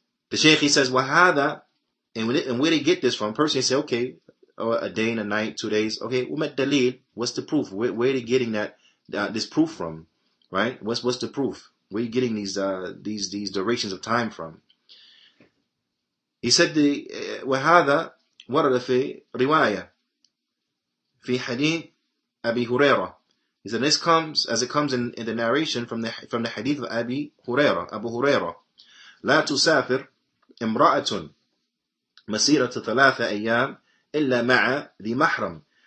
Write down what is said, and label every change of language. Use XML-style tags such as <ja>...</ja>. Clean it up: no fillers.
<en>The Shaykh, he says, وَهَذَا, and where they get this from, person say, okay, a day and a night, 2 days, okay, umat dalil, what's the proof? Where are they getting this proof from? Right? What's the proof? Where are you getting these durations of time from? He said,</en> <ar>وَهَذَا ورد في رواية في حديث أبي هريرة.</ar> <en>He said, this comes as it comes in the narration from the hadith of Abu Hurairah.</en> <ar>لا تسافر امرأة مسيرة 3 أيام إلا مع ذي محرم.</ar>